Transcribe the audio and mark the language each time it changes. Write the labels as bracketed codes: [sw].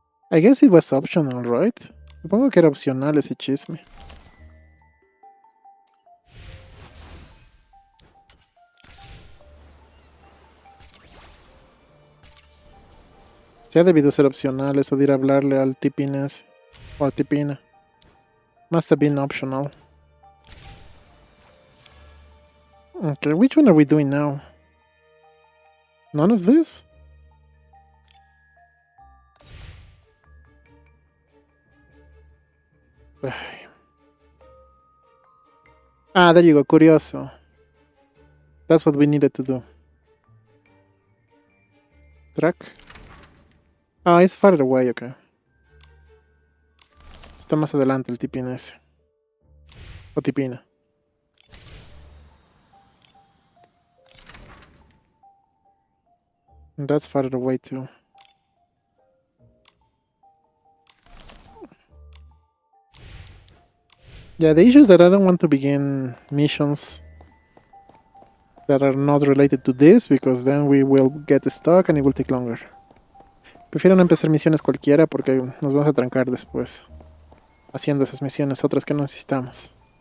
[en] I guess it was optional, right? [es] Supongo que era opcional ese chisme. Ya ha debido ser opcional eso de ir a hablarle al tipines o tipina. [en] Must have been optional. Okay, which one are we doing now? None of this? Ah, there you go, curioso. That's what we needed to do. Track. Ah, it's farther away, okay. [es] Está más adelante el tipín ese. O tipina. [en] And that's farther away too. Yeah, the issue is that I don't want to begin missions that are not related to this, because then we will get stuck and it will take longer. [es] Prefiero no empezar misiones cualquiera porque nos vamos a trancar después haciendo esas misiones otras que no necesitamos.